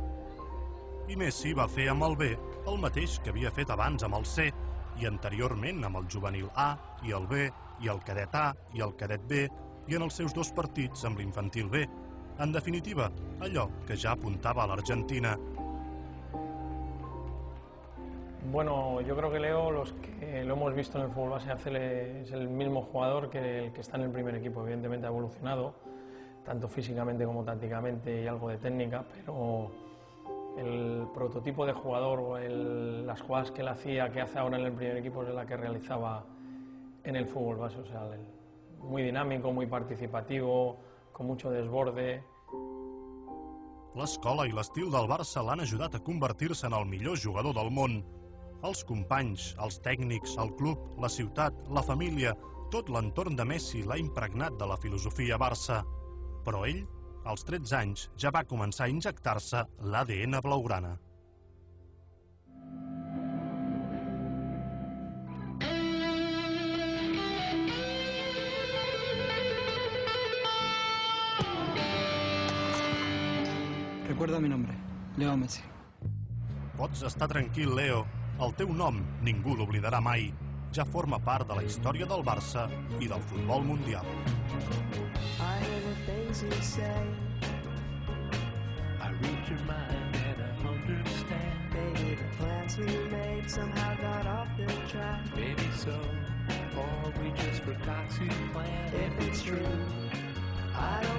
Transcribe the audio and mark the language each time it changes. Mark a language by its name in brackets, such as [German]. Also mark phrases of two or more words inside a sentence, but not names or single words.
[Catalan] I Messi va fer amb el B el mateix que havia fet abans amb el C, i anteriorment amb el juvenil A i el B, i el cadet A i el cadet B, i en els seus 2 partits amb l'infantil B. En definitiva, allò que ja apuntava a l'Argentina. [Spanish] Bueno, yo creo que Leo, los que lo hemos visto en el fútbol base, es el mismo jugador que el que está en el primer equipo. Evidentemente ha evolucionado, tanto físicamente como tácticamente y algo de técnica, pero el prototipo de jugador o las jugadas que él hacía, que hace ahora en el primer equipo, es la que realizaba en el fútbol base. O sea, muy dinámico, muy participativo, con mucho desborde. [Catalan] L'escola i l'estil del Barça l'han ajudat a convertir-se en el millor jugador del món. Els companys, els tècnics, el club, la ciutat, la família, tot l'entorn de Messi l'ha impregnat de la filosofia Barça. Però ell, als 13 anys, ja va començar a injectar-se l'ADN blaugrana. [Spanish] Recuerda mi nombre, Leo Messi. [Catalan] Pots estar tranquil, Leo. El teu nom ningú l'oblidarà mai. Ja forma part de la història del Barça i del futbol mundial. [English] I hear the things you say. I read your mind and I understand. Maybe the plans we made somehow got off the track. Maybe so, or we just forgot to plan. If it's true, I don't mind.